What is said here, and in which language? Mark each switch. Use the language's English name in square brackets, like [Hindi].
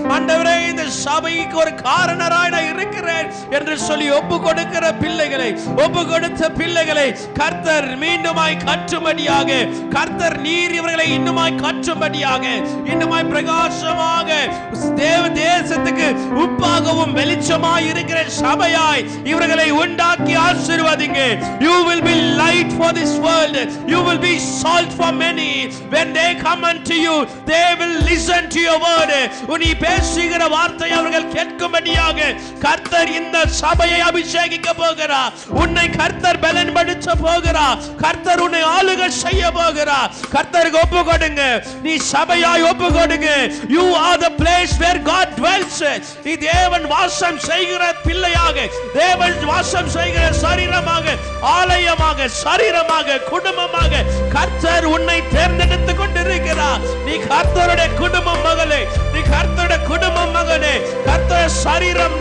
[Tamil] ஆண்டவரே, இந்த சபைக்கு ஒரு காரணராய் நான் இருக்கிறேன் என்று சொல்லி ஒப்பு கொடுக்கிற பிள்ளைகளை, ஒப்பு கொடுத்த பிள்ளைகளை கர்த்தர் மீண்டுமாய் கற்றும்படியாக, கர்த்தர் நீர் இவர்களை இன்னுமாய் கற்றும்படியாக, இன்னுமாய் பிரகாசமாக தேவ தேசத்துக்கு உப்பாகவும் வெளிச்சமாய் இருக்கிற சபையாய் இவர்களை உண்டாக்கி ஆசீர்வதிங்க. [English] You will be light for this world. You will be salt for many. When they come unto you, they will listen to your word. [Tamil] நீ பேசுகிற வார்த்தை அவர்கள் கேட்கும்படியாக கர்த்தர் இந்த சபையை அபிஷேகிக்க போகிறார். உன்னை கர்த்தர் பலன்படுத்த போகிறார். கர்த்தர் உன்னை ஆளுகை செய்ய போகிறார். கர்த்தருக்கு ஒப்பு கொடுங்க. நீ சபையாய் ஒப்பு கொடுங்க. [English] You are the place where God dwells. [Tamil] நீ தேவன் வாசம் செய்கிற பிள்ளையாக, தேவன் வாசம் செய்கிற சரீரமாக, ஆலயமாக, சரீரமாக, குடும்பமாக கர்த்தர் உன்னை தேர்ந்தெடுத்து கொண்டிருக்கிறார். நீ கர்த்தருடைய குடும்பம் மகளே, நீ கர்த்தருடைய குடும்பம் மகனே, கர்த்தருடைய சரீரம்.